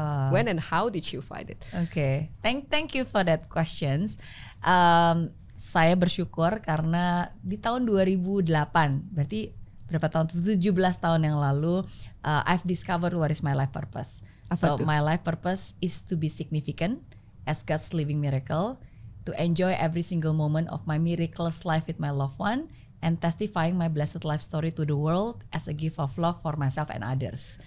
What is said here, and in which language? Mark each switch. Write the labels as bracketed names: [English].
[English] When and how did you find it? Okay, thank you for that questions. [Indonesian] Saya bersyukur karena di tahun 2008, berarti berapa tahun? [English] 17 [Indonesian] tahun yang lalu, [English] I've discovered what is my life purpose. So my life purpose is to be significant as God's living miracle, to enjoy every single moment of my miraculous life with my loved one, and testifying my blessed life story to the world as a gift of love for myself and others.